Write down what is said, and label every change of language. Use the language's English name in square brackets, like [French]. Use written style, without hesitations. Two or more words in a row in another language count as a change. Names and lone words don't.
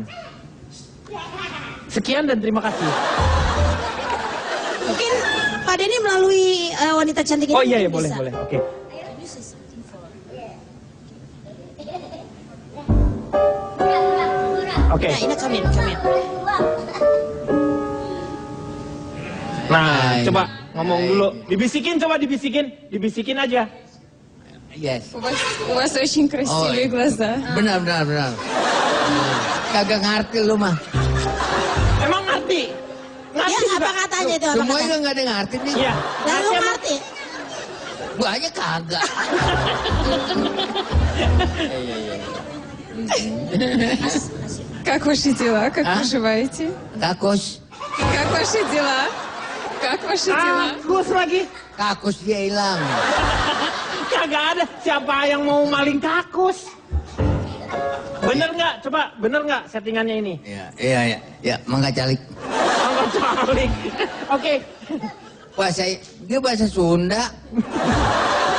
[Indonesian] Sekian dan terima kasih. Mungkin Pak Denny melalui wanita cantik ini. Oh iya, mungkin boleh. bisa. Oke. Oke. Nah, ini [English] come in. [Indonesian] Nah, coba ngomong dulu. Dibisikin aja. Yes. [Russian] У вас очень красивые глаза. [Indonesian] Benar. Kagak ngerti lu mah. Emang ngerti? Ya, apa katanya itu? Apa Semuanya katanya? nggak ada ngerti nih. Iya. Lalu ngerti? Gua aja kagak. [Russian] Как ваши дела? Как поживаете? [Indonesian] Kakus. [Russian] Как ваши дела? Как ваши дела? [Indonesian] Kakus lagi. Kakus dia hilang. Kagak ada. Siapa yang mau maling kakus? Bener nggak? Coba, bener nggak settingannya ini? [Sundanese] Iya. Mangga calik. [Indonesian] Maling. Oke. Dia bahasa Sunda.